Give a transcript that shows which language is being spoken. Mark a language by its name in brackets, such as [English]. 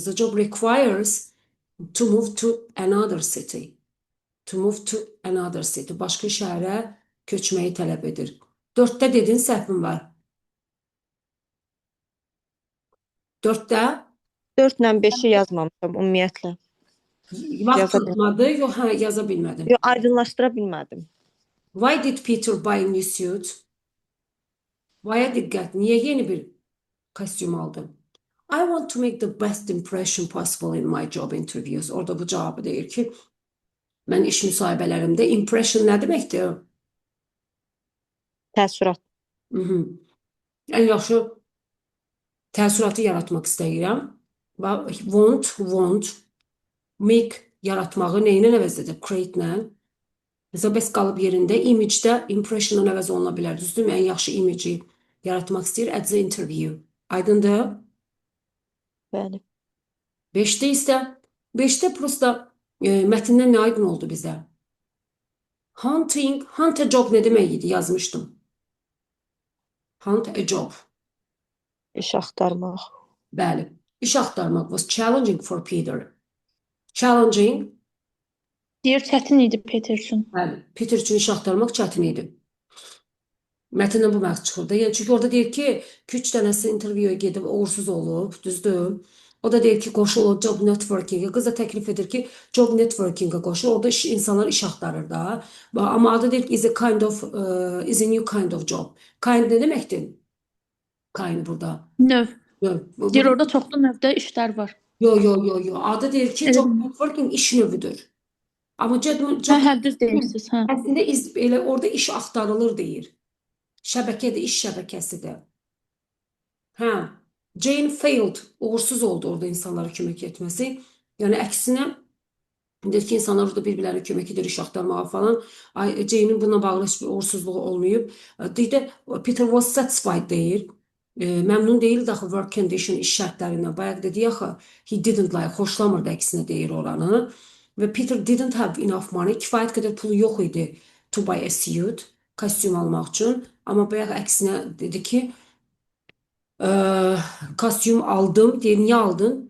[English] The job requires to move to another city. To move to another city. [Azerbaijani] Başqa şəhərə köçməyi tələb edir. 4-də dedin səhvin var. 4-də 4 ilə 5-i yazmamışam ümumiyyətlə. vaxt tutmadı. Yox, hə, yaza bilmədim. Yox, aydınlaşdıra bilmədim. [English] Why did Peter buy a new suit? [Azerbaijani] Why'a diqqət. Niyə yeni bir kostyum aldın? [English] I want to make the best impression possible in my job interviews. [Azerbaijani] Orada bu cavabı deyir ki, mən iş müsahibələrimdə impression nə deməkdir? Təəssürat. Ən yaxşı təəssüratı yaratmaq istəyirəm. Want, make yaratmağı nə ilə əvəz edib? Create ilə. Mesela bəs qalıb yerində image-də impression-dan əvəz oluna bilər. Düzdürmü? Ən yaxşı image-i yaratmaq istəyir [English] at the interview. [Azerbaijani] Aydındır? Bəli. 5-də isə 5-də prosta mətndən nə aydın oldu bizə? Hunt a job nə demək idi? Yazmışdım. Hunt a job. İş axtarmaq. Bəli. İş axtarmaq [English] was challenging for Peter. Challenging, [Azerbaijani] Deyir çətin idi Peter üçün. bəli. Peter üçün iş axtarmaq çətin idi. Mətndən bu məhz çıxır da. Yəni çünki orada deyir ki, 2-3 dənəsi intervyuya gedib uğursuz olub, düzdür? O da deyir ki, qoşul job networking-ə. Qız da təklif edir ki, job networking-ə qoşul. Orada insanlar iş axtarır da. Amma adı deyir ki, [English] is a new kind of job. [Azerbaijani] Kind nə deməkdir? Kind burada. Növ. Yox, Deyir orada çoxlu növdə işlər var. yo. Adı deyir ki, Elə job mi? networking iş növüdür. Amma Hə, düz deyirsiniz, hə. əslində elə orada iş axtarılır deyir. Şəbəkədir, iş şəbəkəsidir. Hə, [English] Jane failed, [Azerbaijani] uğursuz oldu orada insanlara kömək etməsi. Yəni əksinə deyir ki, insanlar orada bir-birlərinə kömək edir iş axtarmağa falan. Jane'in bununla bağlı heç bir uğursuzluğu olmayıb. Deyir də [English] Peter was satisfied [Azerbaijani] deyir. Məmnun deyildi axı work condition iş şərtlərindən. Bayaq dedik axı [English] he didn't like, [Azerbaijani] xoşlamırdı əksinə deyir oranı. Və [English] Peter didn't have enough money, [Azerbaijani] kifayət qədər pulu yox idi [English] to buy a suit, [Azerbaijani] kostyum almaq üçün. Amma bayaq əksinə dedi ki, kostyum aldım. Deyir, niyə aldın?